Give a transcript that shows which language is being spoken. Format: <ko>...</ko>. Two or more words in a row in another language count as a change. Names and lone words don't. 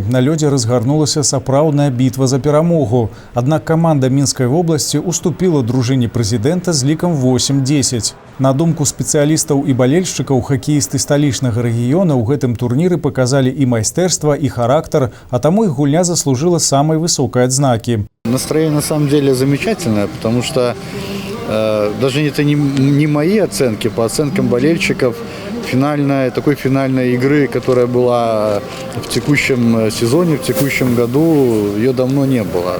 <be>На лёдзе разгарнулася сапраўдная бітва за перамогу. Аднак каманда Мінскай вобласці уступіла дружыне прэзідэнта з лікам 8-10. На думку спецыялістаў і балельшчыкаў, хакеісты сталічнага рэгіёна ў гэтым турніры паказалі і майстэрства, і характар, а таму іх гульня</be> <ru>заслужила самой высокой</ru> <be>адзнакі.</be> <ru>Настроение на самом деле замечательное, потому что даже это не мои оценки, по оценкам болельщиков, такой финальной игры, которая была в текущем сезоне, в текущем году, ее давно не было.</ru>